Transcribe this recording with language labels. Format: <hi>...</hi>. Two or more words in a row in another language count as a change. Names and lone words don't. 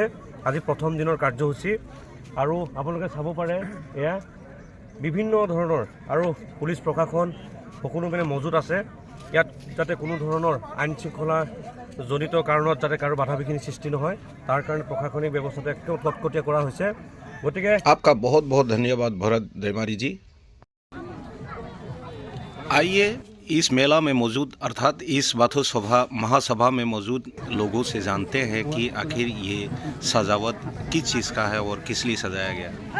<as>আজি প্ৰথম দিনৰ কাৰ্যসূচী আৰু আপোনালোকে চাব পাৰে এয়া বিভিন্ন ধৰণৰ আৰু পুলিচ প্ৰশাসন সকলো মানে মজুত আছে ইয়াত, যাতে কোনো ধৰণৰ আইন শৃংখলা জনিত কাৰণত যাতে কাৰো বাধা বিঘিনি সৃষ্টি নহয় তাৰ কাৰণে প্ৰশাসনিক ব্যৱস্থাটো একদম কটকটীয়া কৰা হৈছে। গতিকে</as> <hi>आपका बहुत बहुत धन्यवाद भरत देमारी जी। आइए इस मेला में मौजूद अर्थात इस बाथौ सभा महासभा में मौजूद लोगों से जानते हैं कि आखिर ये सजावट किस चीज़ का है और किस लिए सजाया गया।</hi>